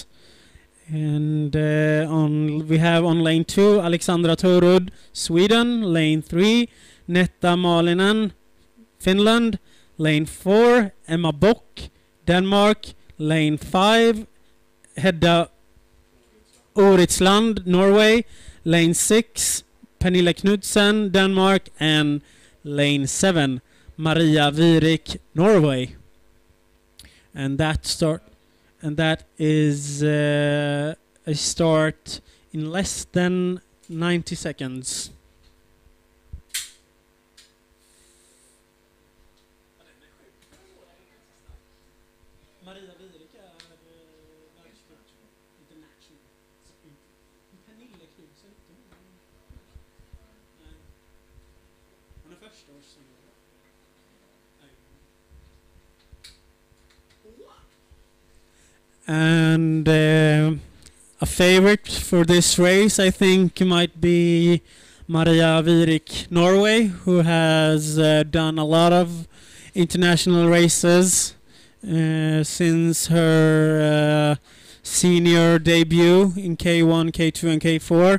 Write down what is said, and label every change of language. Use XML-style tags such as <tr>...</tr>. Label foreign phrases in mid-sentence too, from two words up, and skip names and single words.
<en>And we have on lane 2, Alexandra Torud, Sweden. Lane 3, Netta Malinen, Finland. Lane 4, Emma Bock, Denmark. Lane 5, Hedda Oritsland, Norway. Lane 6, Pernille Knudsen, Denmark. And lane 7, Maria Virik, Norway. And that is a start in less than 90 seconds.</en> <sv>Maria Virik är världscup international. Pernille Knudsen inte hon? Nej. Hon är första års senior.</sv> <en>And a favorite for this race, I think, might be Maria Virik, Norway, who has done a lot of international races since her senior debut in K1, K2, and K4.</en>